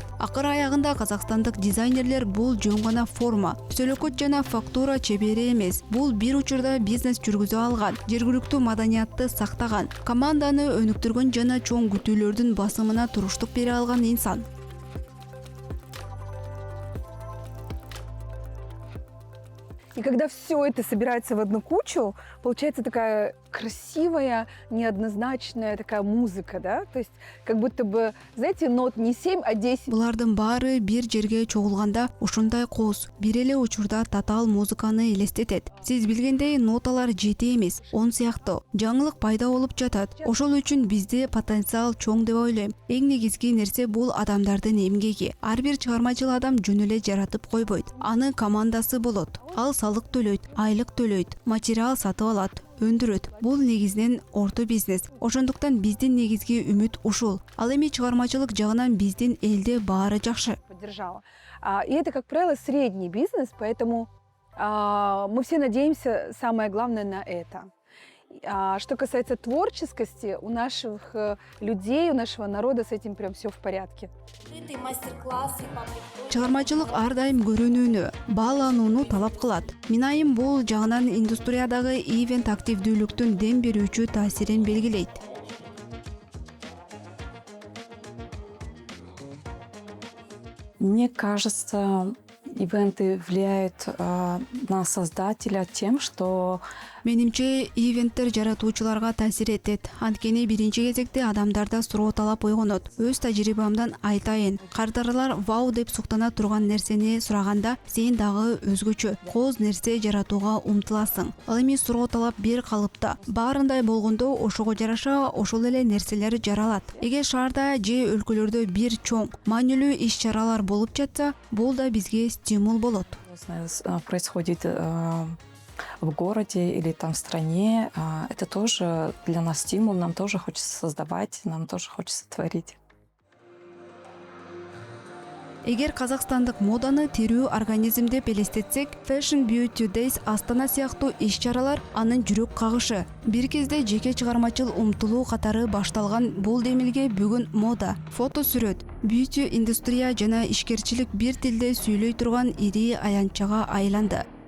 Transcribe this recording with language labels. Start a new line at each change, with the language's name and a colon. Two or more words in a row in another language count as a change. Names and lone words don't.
Kyrgyz: Акыр аягында казакстандык дизайнерлер бул жөн гана форма, сөөлөкөт жана фактура чебери эмес. Бул бир учурда бизнес жүргүзө алган, жергиликтүү маданиятты сактаган, команданы өнүктүргөн жана чоң күтүүлөрдүн басымына туруштук бере алган инсан.
Russian: И когда все это собирается в одну кучу, получается такая красивая, неоднозначная такая музыка, да, то есть как будто бы, знаете, нот не 7, а 10.
Kyrgyz: Булардын баары бир жерге чогулганда ушундай кооз, бир эле учурда татаал музыканы элестетет. Сиз билгендей ноталар 7 эмес, 10 сыяктуу. Жаңылык пайда болуп жатат. Ошол үчүн бизде потенциал чоң деп ойлойм. Эң негизги нерсе бул адамдардын эмгеги. Ар бир чыгармачыл адам жөн эле жаратып койбойт. Анын командасы болот. Ал салык төлөйт, айлык төлөйт, материал сатып алат, өндүрөт. Бул негизинен орто бизнес. Ошондуктан биздин негизги үмүт ушул. Ал эми чыгармачылык жагынан биздин элде баары жакшы.
Russian: Поддержала. И это, как правило, средний бизнес, поэтому мы все надеемся, самое главное, на это. Что касается творческости, у наших людей, у нашего народа с этим прям все в порядке.
Kyrgyz: Чыгармачылык ар дайым көрүнүүнү, бааланууну талап кылат. Мен айым бул жагынан индустриядагы ивент активдүүлүктүн дем берүүчү таасирин белгилейт.
Russian: Мне кажется, ивенты влияют на создателя тем, что
Kyrgyz: Менимче, ивенттер жаратуучуларга таасир этет. Анткени биринчи кезекте адамдарда суроо талап ойгонот. Өз тажрыйбамдан айтайын. Кардарлар вау деп суктана турган нерсени сураганда, сен дагы өзгөчө, кооз нерсе жаратууга умтуласың. Ал эми суроо талап бир калыпта. Баарындай болгондо ошого жараша ошол эле нерселер жаралат. Эгер шаарда же өлкөлөрдө бир чоң, маанилүү иш-чаралар болуп жатса, бул да бизге стимул болот.
Russian: происходит в городе или там в стране, это тоже для нас стимул, нам тоже хочется создавать, нам тоже хочется творить.
Kyrgyz: Эгер казакстандык моданы тирүү организм деп элестетсек, Fashion Beauty Days Астана сыяктуу иш-чаралар анын жүрөк кагышы. Бир кезде жеке чыгармачыл умтулуу катары башталган бул демилге бүгүн мода, фото сүрөт, beauty индустрия жана ишкерчилик бир тилде сүйлөй турган ири аянтчага айланды.